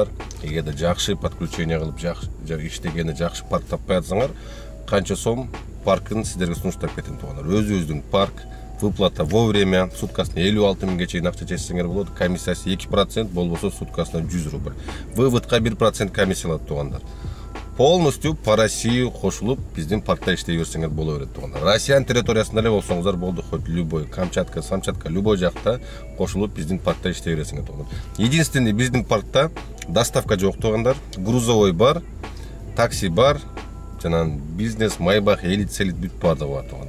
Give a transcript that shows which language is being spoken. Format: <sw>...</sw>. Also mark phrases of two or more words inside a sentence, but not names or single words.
<ky>Эгерде жакшы подключение кылып, жакшы иштегени, жакшы парк таппай атсаңар, канча сом паркын сиздерге сунуштап кетем туугандар. Өзүбүздүн парк,</ky> <ru>выплата вовремя,</ru> <ky>суткасына 56 миңге чейин акча чечсеңер болот. Комиссиясы 2%, болбосо суткасына 100 рубль.</ky> <ru>Выводка 1% комиссия</ru> <ky>алат туугандар.</ky> <ru>Полностью по России</ru> <ky>кошулуп, биздин паркта иштей берсеңер боло берет туугандар. Россиянын территориясында эле болсоңуздар болду,</ky> <ru>хоть любой Камчатка, Самчатка, любой</ru> <ky>жакта кошулуп биздин паркта иштей бересиңер туугандар. Единственный биздин паркта доставка жок туугандар. Грузовой бар, такси бар, жана бизнес, майбах, элит бүт баардыгы бар туугандар.</ky>